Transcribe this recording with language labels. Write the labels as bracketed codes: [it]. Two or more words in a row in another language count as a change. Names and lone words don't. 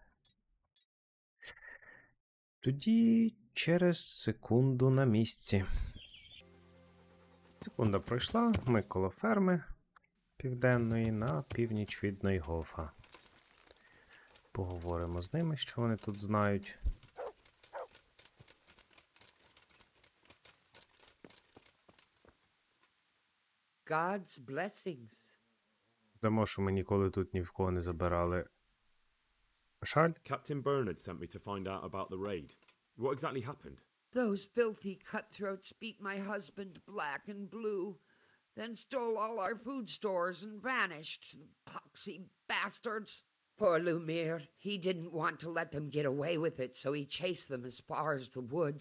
[uk] Тоді через секунду на місці. Секунда пройшла, ми коло ферми південної на північ від Нойгофа. Поговоримо з ними, що вони тут знають. [en] God's blessings. [uk] Тому що ми ніколи тут ні в кого не забирали шаль. [en] Captain Bernard sent me to find out about the raid. What exactly happened? Those filthy cutthroats beat my husband black and blue, then stole all our food stores and vanished, the poxy bastards. Poor Lumiere, he didn't want to let them get away with it, so he chased them as far as the woods.